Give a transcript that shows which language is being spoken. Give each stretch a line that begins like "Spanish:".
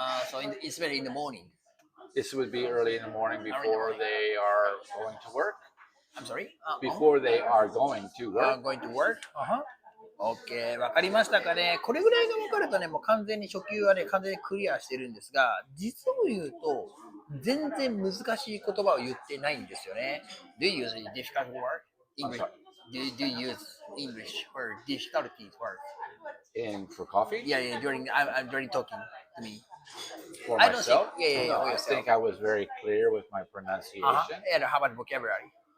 English: So it's very in the morning. This would be early in the morning before they are going to work. I'm sorry? Before they are going to work. Going to work? OK。わかりましたかね。
Japanese: これぐらいが分かるとね、もう完全に初級はね、完全にクリアしてるんですが、実を言うと、全然難しい言葉を言ってないんですよね。
English: Do you use difficult word? English? Do you use English or difficulty word? For coffee? Yeah, during talking to me. For myself? I think I was very clear with my pronunciation. And how about vocabulary?